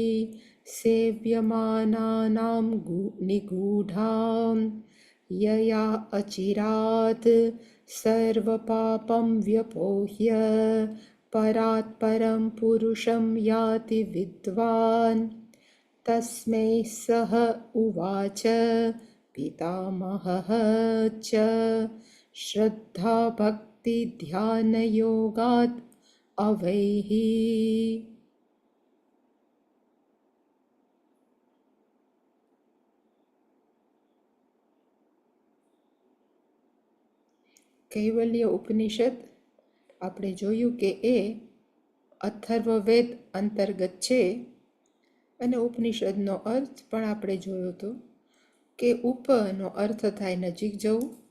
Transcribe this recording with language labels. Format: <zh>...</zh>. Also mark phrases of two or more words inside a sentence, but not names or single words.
<sa>सेव्यमानानां निगूढां यया अचिरात् सर्वपापं व्यपोह्य परात् परं पुरुषं याति विद्वान् तस्मै सः उवाच पितामहः च श्रद्धाभक्तिध्यानयोगात् अवैः</sa> <gu>કૈવલ્ય ઉપનિષદ આપણે જોયું કે એ અથર્વવેદ અંતર્ગત છે અને ઉપનિષદનો અર્થ પણ આપણે જોયો હતો કે ઉપનો અર્થ થાય નજીક જવું,</gu>